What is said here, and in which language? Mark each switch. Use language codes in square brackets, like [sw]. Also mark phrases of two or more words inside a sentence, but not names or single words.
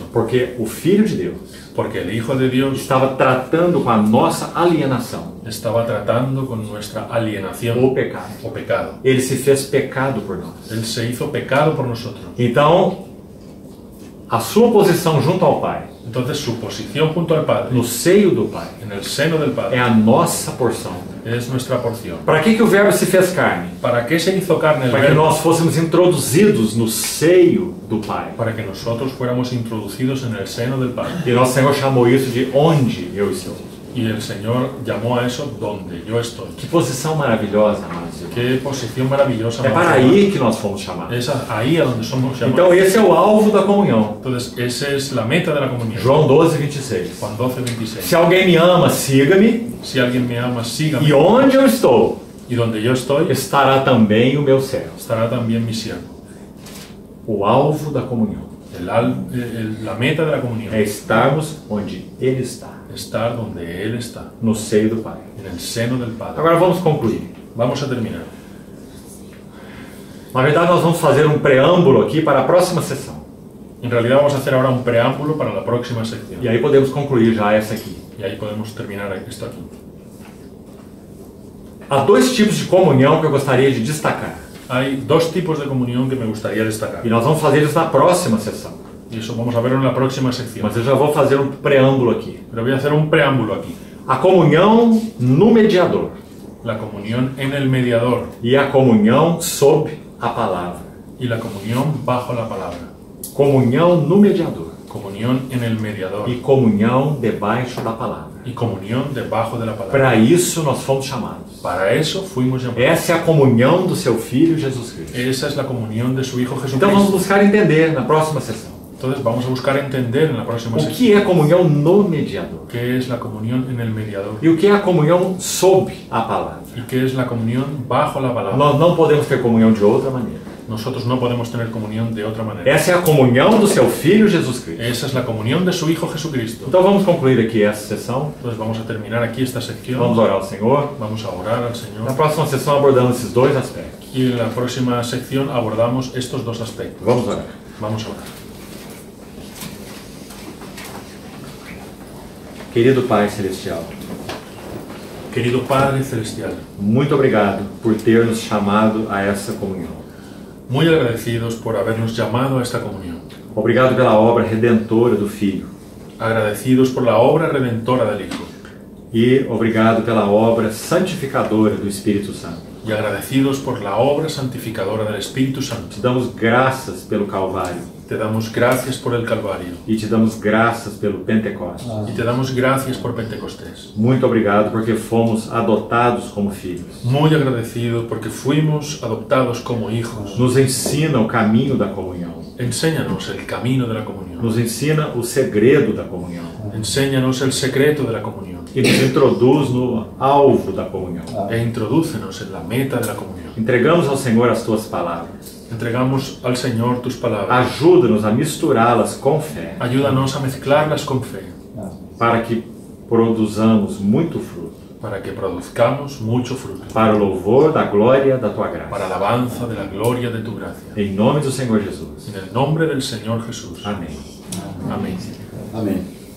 [pt] Porque o Filho de Deus [es] Porque el Hijo de Dios [pt] estava tratando com a nossa alienação, [es] estaba tratando con nuestra alienación [pt] o pecado. [es] o pecado. [pt] Ele se fez pecado por nós. [es] Él se hizo pecado por nosotros. [pt] Então, a sua posição junto ao Pai, [es] Entonces su posición junto al Padre, [pt] no seio do Pai, [es] en el seno del [pt] é [es] Padre, [pt] a nossa porção. [es] es nuestra porción. [pt] Para que o Verbo se fez carne? [es] ¿Para qué se hizo carne el [pt] Para que [es] Verbo? [pt] nós fôssemos introduzidos no seio do Pai. [es] Para que nosotros fuéramos introducidos en el seno del Padre. [pt] E nosso Senhor chamou isso de onde eu estou. [es] Y el Señor llamó a eso donde yo estoy. [pt] Que posição maravilhosa, amados irmãos. [es] Qué posición maravillosa. [pt] É para aí que nós fomos chamados. [es] Es ahí a donde somos [pt] Então [es] llamados. [pt] esse é o alvo da comunhão. [es] Entonces, esa es la meta de la comunión. [pt] João 12:26. [es] Juan 12:26. [pt] Se alguém me ama, siga-me, [es] Si alguien me ama, sígame. [pt] e onde eu estou, [es] Y donde yo estoy, [pt] estará também o meu servo. [es] estará también mi siervo. [pt] O alvo da comunhão [es] La meta de la comunión. [pt] é estarmos onde Ele está, [es] Estar donde Él está, [pt] no seio do Pai. [es] en el seno del Padre. [pt] Agora vamos concluir. [es] Vamos a terminar. [pt] Na verdade, nós vamos fazer um preâmbulo aqui para a próxima sessão. [es] En realidad vamos a hacer ahora un preámbulo para la próxima sección. [pt] E aí podemos concluir já essa aqui. [es] Y ahí podemos terminar esto aquí. [pt] Há dois tipos de comunhão que eu gostaria de destacar. [es] Hay dos tipos de comunión que me gustaría destacar. [pt] E nós vamos fazer isso na próxima sessão. [es] Y eso vamos a verlo en la próxima sección. [pt] Mas eu já vou fazer um preâmbulo aqui. [es] Pero voy a hacer un preámbulo aquí. [pt] A comunhão no mediador [es] La comunión en el mediador [pt] e a comunhão sob a palavra. [es] y la comunión bajo la palabra. [pt] Comunhão no mediador [es] Comunión en el mediador [pt] e comunhão debaixo da palavra. [es] y comunión debajo de la palabra. [pt] Para isso nós fomos chamados. [es] Para eso fuimos llamados. [pt] Essa é a comunhão do seu Filho Jesus Cristo. [es] Esa es la comunión de su Hijo [pt] Então vamos [es] Jesucristo. [pt] buscar entender na próxima sessão. [es] Entonces vamos a buscar entender en la próxima [pt] O [es] sección [pt] que é comunhão no mediador [es] qué es la comunión en el mediador [pt] e o que é a comunhão sob a palavra. [es] y qué es la comunión bajo la palabra. [pt] Nós não podemos ter comunhão de outra maneira. [es] Nosotros no podemos tener comunión de otra manera. [pt] Essa é a comunhão do seu Filho Jesus Cristo. [es] Esa es la comunión de su Hijo Jesucristo. [pt] Então vamos concluir aqui essa sessão. [es] Entonces vamos a terminar aquí esta sección. [pt] Vamos orar ao Senhor. [es] Vamos a orar al [pt] Na [es] Señor. [pt] próxima sessão abordamos esses dois aspectos. [es] Y en la próxima sección abordamos estos dos aspectos. [pt] Vamos orar. [es] Vamos a orar. [pt] Querido Pai Celestial, [es] Querido Padre Celestial, [pt] muito obrigado por ter nos chamado a essa comunhão. [es] muy agradecidos por habernos llamado a esta comunión. [pt] Obrigado pela obra redentora do Filho. [es] Agradecidos por la obra redentora del Hijo. [pt] E obrigado pela obra santificadora do Espírito Santo. [es] Y agradecidos por la obra santificadora del Espíritu Santo. [pt] Te damos graças pelo Calvário. [es] Te damos gracias por el Calvario. [pt] E te damos graças pelo Pentecostes. [es] Y te damos gracias por Pentecostés. [pt] Muito obrigado porque fomos adotados como filhos. [es] Muy agradecido porque fuimos adoptados como hijos. [pt] Nos ensina o caminho da comunhão. [es] Enséñanos el camino de la comunión. [pt] Nos ensina o segredo da comunhão. [es] Enséñanos el secreto de la comunión. [pt] E nos introduz no alvo da comunhão. [es] E introdúcenos en la meta de la comunión. [pt] Entregamos ao Senhor as tuas palavras. [es] Entregamos al Señor tus palabras. [pt] Ajuda-nos a misturá-las com fé, [es] Ayúdanos a mezclarlas con fe, [pt] para que produzamos muito fruto, [es] para que produzcamos mucho fruto, [pt] para o louvor da glória da tua graça. [es] para alabanza de la gloria de tu gracia. [pt] Em nome do Senhor Jesus. [es] En el nombre del Señor Jesús. [pt] Amém. [es] Amén. [pt] Amém.